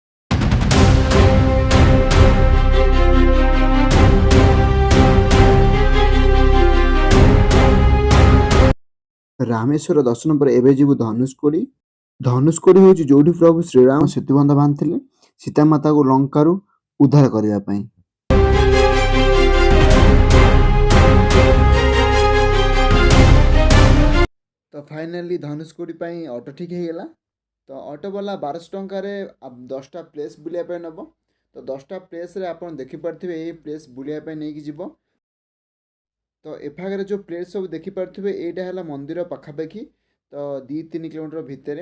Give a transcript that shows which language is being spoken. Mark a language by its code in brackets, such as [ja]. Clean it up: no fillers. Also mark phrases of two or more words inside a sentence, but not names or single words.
[or] ରାମେଶ୍ୱର ଦର୍ଶନ ପରେ ଏବେ ଯିବୁ ଧନୁଷକୋଡ଼ି। ଧନୁଷକୋଡ଼ି ହେଉଛି ଯୋଉଠି ପ୍ରଭୁ ଶ୍ରୀରାମ ସେତୁବନ୍ଧ ବାନ୍ଧିଥିଲେ ସୀତାମାତାକୁ ଲଙ୍କାରୁ ଉଦ୍ଧାର କରିବା ପାଇଁ। तो फाइनाली धनुषकोडी ପାଇଁ ଅଟୋ ଠିକ୍ ହେଇଗଲା। ତ ଅଟୋବାଲା 1200 ଟଙ୍କାରେ 10ଟା ପ୍ଲେସ୍ ବୁଲିବା ପାଇଁ ନେବ। ତ 10ଟା ପ୍ଲେସ୍ରେ ଆପଣ ଦେଖିପାରୁଥିବେ ଏଇ ପ୍ଲେସ୍ ବୁଲିବା ପାଇଁ ନେଇକି ଯିବ। ତ ଏପାଖରେ ଯେଉଁ ପ୍ଲେସ୍ ସବୁ ଦେଖିପାରୁଥିବେ ଏଇଟା ହେଲା ମନ୍ଦିର ପାଖାପାଖି, ତ 2-3 କିଲୋମିଟର ଭିତରେ।